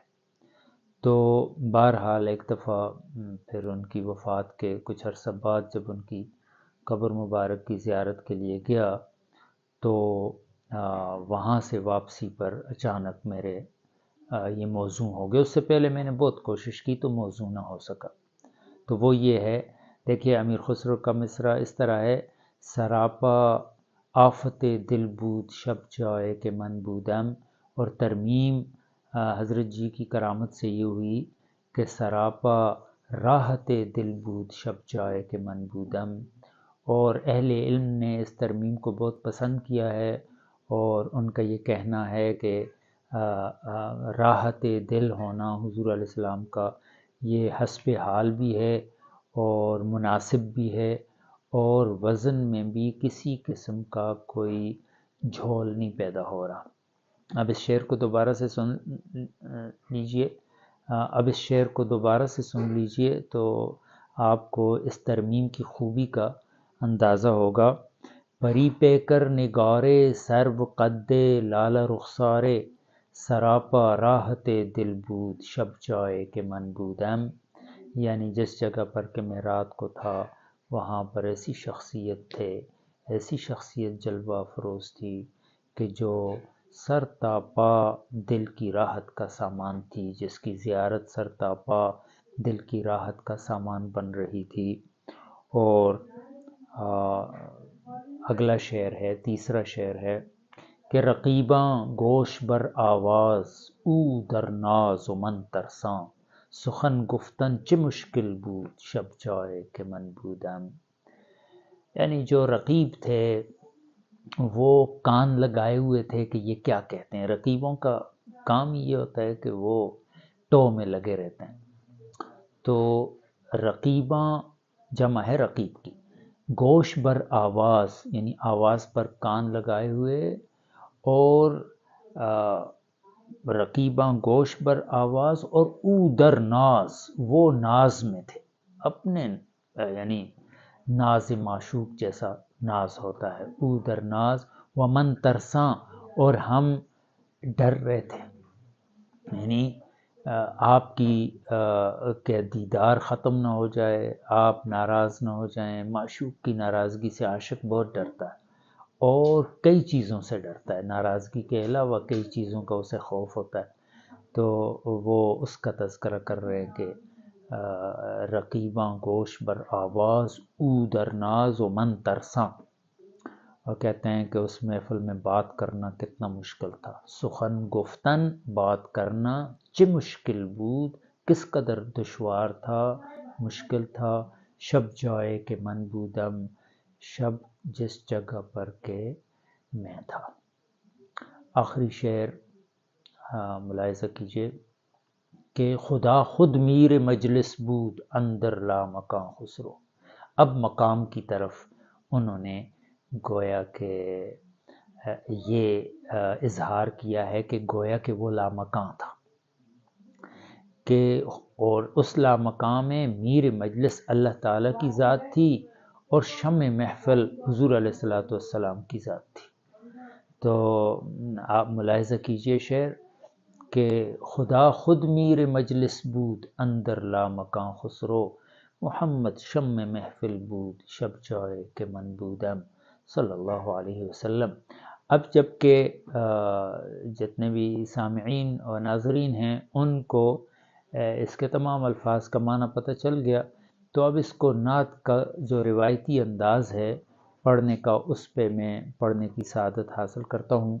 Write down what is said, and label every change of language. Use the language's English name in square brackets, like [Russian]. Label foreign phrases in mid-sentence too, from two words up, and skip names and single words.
[Urdu] تو بہرحال ایک دفعہ پھر ان کی وفات کے کچھ عرصہ بعد جب ان کی قبر مبارک کی زیارت کے لیے گیا تو وہاں سے واپسی پر اچانک میرے یہ موزوں ہو گیا. اس سے پہلے میں نے بہت کوشش کی تو موزوں نہ ہو سکا. تو وہ یہ ہے، دیکھیے امیر خسرو کا مصرع اس طرح ہے: [Persian] سراپا آفت دل بود شب جائے کہ من بودم. [Urdu] اور ترمیم حضرت جی کی کرامت سے یہ ہوئی کہ [Persian] سراپا راحت دل بود شب جائے کہ من بودم. [Urdu] اور اہل علم نے اس ترمیم کو بہت پسند کیا ہے، اور ان کا یہ کہنا ہے کہ راحت دل ہونا حضور علیہ السلام کا یہ حسب حال بھی ہے اور مناسب بھی ہے، اور وزن میں بھی کسی قسم کا کوئی جھول نہیں پیدا ہو رہا. اب اس شعر کو دوبارہ سے سن لیجئے تو آپ کو اس ترمیم کی خوبی کا اندازہ ہوگا. [Persian] پری پہ کر نگارے سرو قد لالہ رخسارے سراپا راحت دل بود شب جائے کہ من بودم. [Urdu] یعنی جس جگہ پر کہ میں رات کو تھا وہاں پر ایسی شخصیت جلوہ افروز تھی کہ جو سر تا پا دل کی راحت کا سامان تھی، جس کی زیارت سر تا پا دل کی راحت کا سامان بن رہی تھی. اور اگلا شعر ہے، تیسرا شعر ہے کہ [Persian] رقیباں گوش بر آواز او در ناز و من ترساں سخن گفتن چه مشکل بود شب جائے کہ من بودم. [Urdu] یعنی جو رقیب تھے وہ کان لگائے ہوئے تھے کہ یہ کیا کہتے ہیں. رقیبوں کا کام یہ ہوتا ہے کہ وہ ٹو میں لگے رہتے ہیں. تو رقیباں جمع ہے رقیب کی. گوش بر آواز یعنی آواز پر کان لگائے ہوئے، اور [Persian] رقیباں گوش بر آواز، [Urdu] اور [Persian] او در ناز [Urdu] وہ ناز میں تھے اپنے، یعنی ناز معشوق جیسا ناز ہوتا ہے. [Persian] او در ناز ومن ترساں [Urdu] اور ہم ڈر رہے تھے، یعنی آپ کی کہ دیدار ختم نہ ہو جائے، آپ ناراض نہ ہو جائیں. معشوق کی ناراضگی سے عاشق بہت ڈرتا ہے اور کئی چیزوں سے ڈرتا ہے، ناراضگی کے علاوہ کئی چیزوں کا اسے خوف ہوتا ہے. تو وہ اس کا تذکرہ کر رہے ہیں کہ [Persian] رقیباں گوش بر آواز او در ناز و من ترساں، [Urdu] اور کہتے ہیں کہ اس محفل میں بات کرنا کتنا مشکل تھا. [Persian] سخن گفتن [Urdu] بات کرنا [Persian] چه مشکل بود [Urdu] کس قدر دشوار تھا، مشکل تھا. [Persian] شب جائے کہ من بودم [Urdu] شب جس جگہ پر کہ میں تھا. آخری شعر ملاحظہ کیجئے کہ [Persian] خدا خود میر مجلس بود اندر لا مکان خسرو. [Urdu] اب مقام کی طرف انہوں نے گویا کہ یہ اظہار کیا ہے کہ گویا کہ وہ لامکاں تھا، کہ اور اس لامکان میں میر مجلس اللہ تعالیٰ کی ذات تھی اور شمع محفل حضور علیہ السلام کی ذات تھی. تو آپ ملاحظہ کیجئے شعر کہ [Persian] خدا خود میر مجلس بود اندر لامکان خسرو محمد شمع محفل بود شب جائے کہ من بودم [Arabic] صلی اللہ علیہ وسلم. [Urdu] اب جب کہ جتنے بھی سامعین اور ناظرین ہیں ان کو اس کے تمام الفاظ کا معنی پتہ چل گیا، تو اب اس کو نعت کا جو روایتی انداز ہے پڑھنے کا، اس پہ میں پڑھنے کی سعادت حاصل کرتا ہوں.